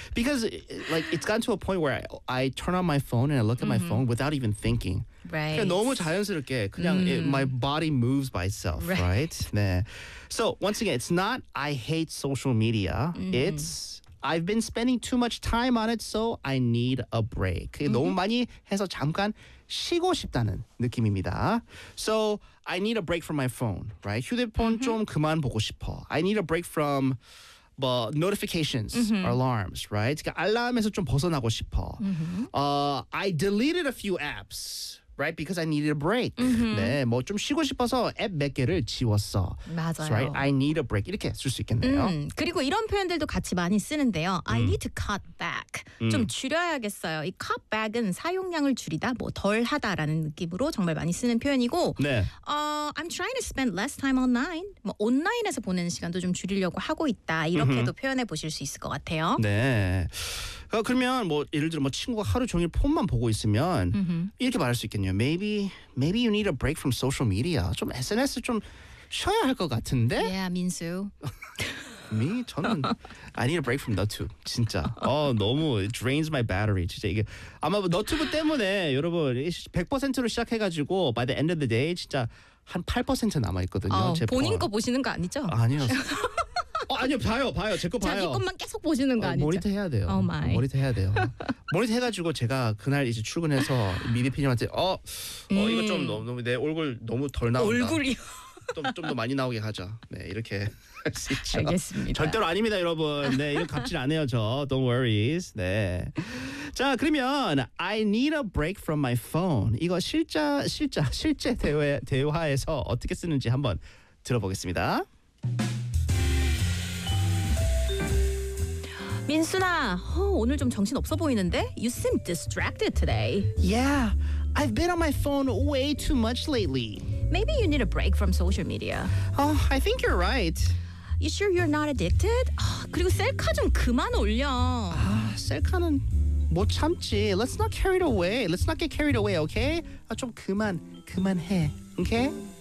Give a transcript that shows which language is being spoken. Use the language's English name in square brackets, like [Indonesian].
[English] Because like, it's gotten to a point where I turn on my phone and I look at my phone without even thinking. Right. [Korean] 그냥 너무 자연스럽게 그냥 [English] my body moves by itself, right? [Korean] 네. [English] So once again, it's not I hate social media. It's I've been spending too much time on it, so I need a break. [Korean] 너무 많이 해서 잠깐 쉬고 싶다는 느낌입니다. [English] So I need a break from my phone, right? [Korean] 휴대폰 좀 그만 보고 싶어. [English] I need a break from but notifications, alarms, right? [Korean] 그러니까 알람에서 좀 벗어나고 싶어. [English] I deleted a few apps, right? Because I needed a break. [Korean] 네, 뭐 좀 쉬고 싶어서 앱 몇 개를 지웠어. 맞아요. [English] So, right? I need a break. [Korean] 이렇게 쓸 수 있겠네요. 그리고 이런 표현들도 같이 많이 쓰는데요. [English] I need to cut back. [Korean] 좀 줄여야겠어요. 이 [English] cut back [Korean] 은 사용량을 줄이다, 뭐 덜하다라는 느낌으로 정말 많이 쓰는 표현이고 네. [English] I'm trying to spend less time online. [Korean] 뭐 온라인에서 보내는 시간도 좀 줄이려고 하고 있다. 이렇게도 표현해 보실 수 있을 것 같아요. 네. 그러면 뭐 예를 들어 뭐 친구가 하루 종일 폰만 보고 있으면 이렇게 말할 수 있겠네요. [English] Maybe you need a break from social media. [Korean] 좀 SNS 좀 쉬어야 할 것 같은데. [English] Yeah, Minsu. Me? [Korean] 저는 [English] I need a break from YouTube. [Korean] 진짜. 어 너무 [English] it drains my battery. [Korean] 진짜 이게 아마 YouTube 때문에 여러분 100%로 시작해가지고 [English] by the end of the day [Korean] 진짜 한 8% 남아 있거든요. 제 본인 거 보시는 거 아니죠? 아니요. 아니요, 봐요. 제 거 봐요. 자기 것만 계속 보시는 거 아니죠? 모니터 해야 돼요. [English] Oh my. [Korean] 모니터 해야 돼요. 모니터 해가지고 제가 그날 이제 출근해서 미디 PD님한테 이거 좀 너무 내 얼굴 너무 덜 나온다. 얼굴이요? 좀 더 많이 나오게 하자. 네, 이렇게 할 수 있죠. 알겠습니다. 절대로 아닙니다, 여러분. 네, 이런 갑질 안 해요, 저. [English] Don't worries. [Korean] 네. 자, 그러면 [English] I need a break from my phone. [Korean] 이거 실제 대화에서 어떻게 쓰는지 한번 들어보겠습니다. 민수나, 오늘 좀 정신 없어 보이는데? [English] You seem distracted today. Yeah, I've been on my phone way too much lately. Maybe you need a break from social media. Oh, I think you're right. You sure you're not addicted? [Korean] 그리고 셀카 좀 그만 올려. 셀카는 못 참지. [English] Let's not carry it away. Let's not get carried away, okay? [Korean] 좀 그만해, [English] okay?